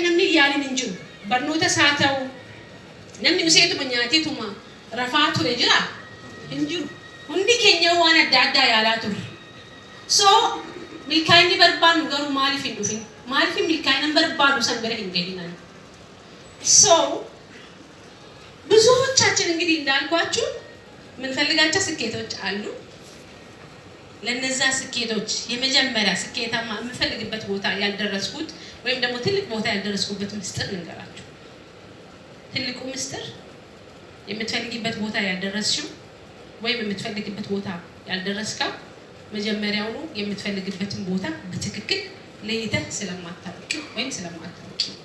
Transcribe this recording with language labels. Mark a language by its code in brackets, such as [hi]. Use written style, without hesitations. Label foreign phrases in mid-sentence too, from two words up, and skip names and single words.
[om] yaalin injiru barnoota saata'u namni useetuma nyaateetuma rafaa ture jira injiru hundi keenya waan adda addaa yaalaa ture so milkaa'inni barbaadu garuu maaliif hin dhufin maaliif milkaa'ina barbaadu san bira hin gahinan so [am] ብዙዎቻችን እንግዲህ እንዳልኳችሁ ምን ፈልጋቸው ስኬቶች አሉ ለነዛ ስኬቶች የመጀመሪያ ስኬታማ የምፈልግበት ቦታ ያልደረስኩት ወይም ደግሞ ትልቅ ቦታ ያልደረስኩበት ምስጢር ልንገራችሁ ትልቁ ምስጢር የምትፈልጊበት ቦታ ያልደረስሽው ወይም የምትፈልግበት ቦታ ያልደረስከው መጀመሪያው የምትፈልግበትን ቦታ በትክክል ለይተህ ስለማታውቂ ወይም ስለማታውቂ